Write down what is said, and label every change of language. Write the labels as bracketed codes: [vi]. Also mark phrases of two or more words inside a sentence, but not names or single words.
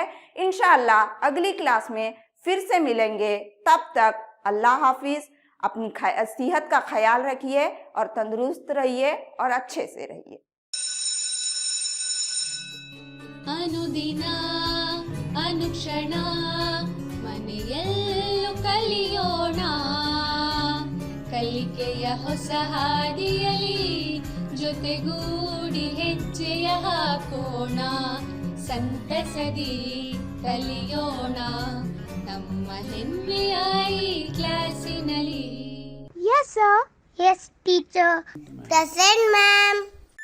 [hi] इंशाअल्लाह अगली क्लास में फिर से मिलेंगे। तब तक अल्लाह हाफिज़। अपनी सेहत का ख्याल रखिए और तंदुरुस्त रहिए और अच्छे से रहिए। [kn] ಅನುದಿನ ಅನುಕ್ಷಣ ಮನೆಯಲ್ಲೂ ಕಲಿಯೋಣ, ಕಲಿಕೆಯ ಹೊಸ ಹಾದಿಯಲ್ಲಿ ಜೊತೆಗೂಡಿ ಹೆಜ್ಜೆಯ ಹಾಕೋಣ, ಸಂತಸದಿ ಕಲಿಯೋಣ ನಮ್ಮ ಹೆಮ್ಮೆಯ ಈ ಕ್ಲಾಸಿನಲ್ಲಿ. [en] Yes, sir. Yes, teacher. Present, ma'am.